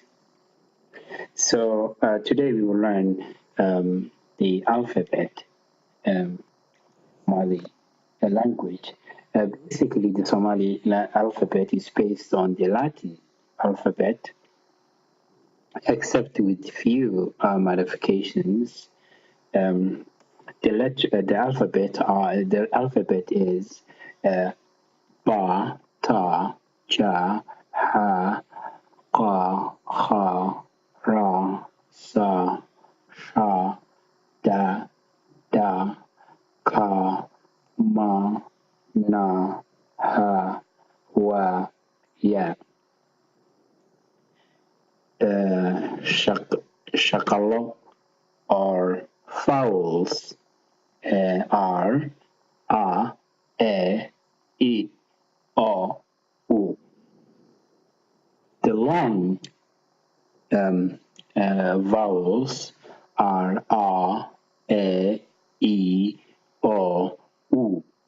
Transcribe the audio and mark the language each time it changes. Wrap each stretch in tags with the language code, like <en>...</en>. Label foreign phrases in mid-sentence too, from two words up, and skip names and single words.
<en>So today we will learn the alphabet, Somali language. Basically, the Somali alphabet is based on the Latin alphabet, except with few modifications. Um, the alphabet is ba, ta, ja, ha, qa, kha, ra, sa, sha, da, da, ka, ma, na, ha, wa, ya. Shakalo or vowels are a, e, o, u. The long vowels are a, e, o, u.</en>